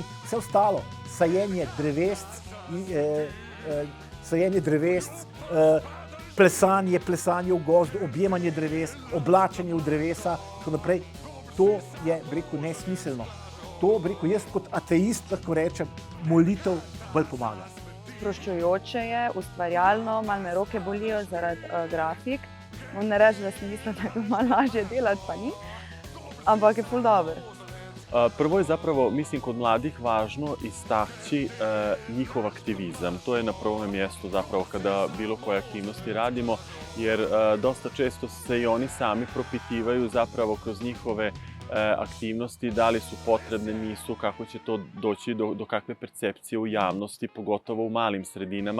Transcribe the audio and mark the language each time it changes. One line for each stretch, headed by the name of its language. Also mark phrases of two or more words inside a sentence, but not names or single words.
Slovenian: Vse ostalo, sajenje drevesc, plesanje v gozdu, objemanje dreves, oblačenje v drevesa, tako naprej, to je, nesmiselno. To, jaz kot ateist lahko rečem, molitev bolj pomaga. Sproščujoče je, ustvarjalno, malo me roke bolijo zaradi grafik. Ne reči, da si mislim, da je malo lažje delati, pa ni, ampak je ful dober.
Croatian: Prvo je zapravo, mislim, kod mladih važno istaći njihov aktivizam. To je na prvom mjestu zapravo kada bilo koje aktivnosti radimo, jer dosta često se i oni sami propitivaju zapravo kroz njihove aktivnosti, da li su potrebne, nisu, kako će to doći do kakve percepcije u javnosti, pogotovo u malim sredinama.